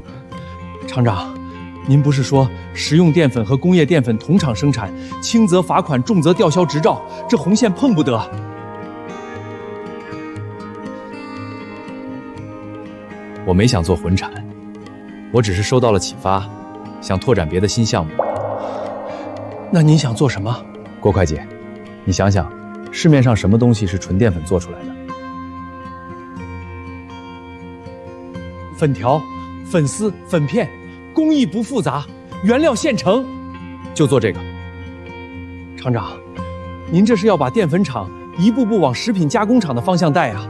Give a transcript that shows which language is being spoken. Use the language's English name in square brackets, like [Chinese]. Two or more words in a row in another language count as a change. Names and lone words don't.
[Chinese] 厂长，您不是说食用淀粉和工业淀粉同厂生产，轻则罚款，重则吊销执照，这红线碰不得？我没想做混产，我只是受到了启发，想拓展別的新項目。那您想做什麼？郭會計，你想想，市面上什麼東西是純澱粉做出來的？粉條、粉絲、粉片，工藝不複雜，原料現成，就做這個。廠長，您這是要把澱粉廠一步步往食品加工廠的方向帶啊！